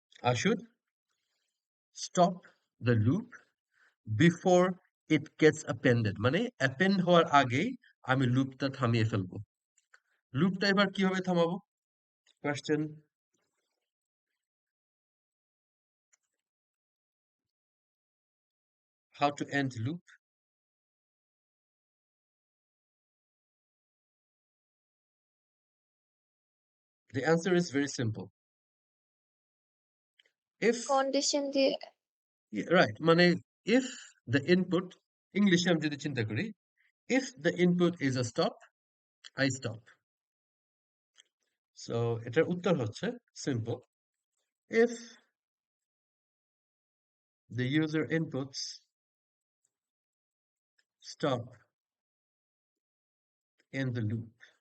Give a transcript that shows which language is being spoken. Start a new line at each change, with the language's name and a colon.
English: I should stop the loop before it gets appended.
Bangla: মানে append হওয়ার আগেই আমি লুপটা থামিয়ে ফেলবো। লুপটা এবার কিভাবে থামাবো?
English: Question: how to end loop? The answer is very simple. If
Bangla: condition দিয়ে
English: right, মানে if the input,
Bangla: ইংলিশে আমি যদি চিন্তা করি,
English: if the input is a stop, I stop.
Bangla: So এটার উত্তর হচ্ছে simple.
English: If the user inputs stop in the loop.